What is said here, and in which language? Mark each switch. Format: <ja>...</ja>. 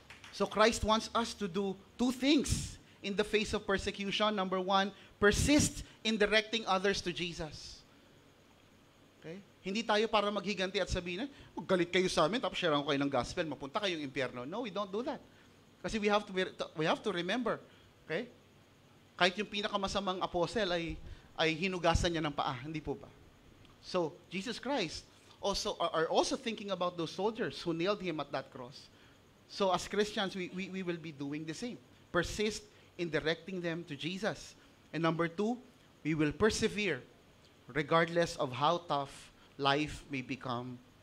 <en>So Christ wants us to do two things in the face of persecution. Number one, persist in directing others to Jesus. Okay?</en> <tl>Hindi tayo para maghiganti at sabihin, galit kayo sa amin, tapos share ko kayo ng gospel, mapunta kayong impyerno.</tl> <en>No, we don't do that. Kasi we have to remember, okay?</en> <tl>Kahit yung pinakamasamang apostle ay hinugasan niya ng paa, hindi po ba?</tl> <en>So, Jesus Christ are also thinking about those soldiers who nailed him at that cross. So, as Christians, we will be doing the same. Persist in directing them to Jesus. And number two, we will persevere regardless of how tough life may become.</en>